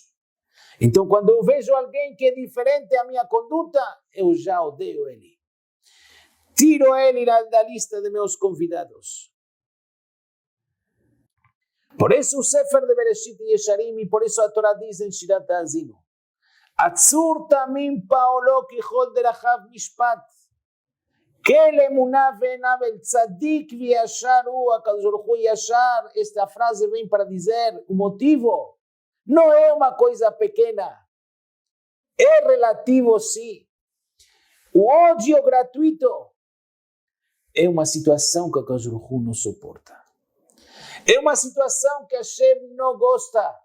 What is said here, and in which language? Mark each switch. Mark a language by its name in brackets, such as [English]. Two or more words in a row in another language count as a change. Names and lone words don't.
[Portuguese] Então, quando eu vejo alguém que é diferente da minha conduta, eu já odeio ele. Tiro ele da lista de meus convidados. Por isso o Sefer de Bereshit e Yesharim, e por isso a Torá diz em [Hebrew] Shirat Ha'azinu, הצור תמים פעלו כי כל דרכיו משפט. קל אמונה ואין עוול צדיק וישר הוא הקדוש ברוך הוא ישר. [Portuguese] Esta frase vem para dizer o motivo. Não é uma coisa pequena. É relativo, sim. O ódio gratuito é uma situação que [Hebrew] הקדוש ברוך הוא [Portuguese] não suporta. É uma situação que Hashem não gosta.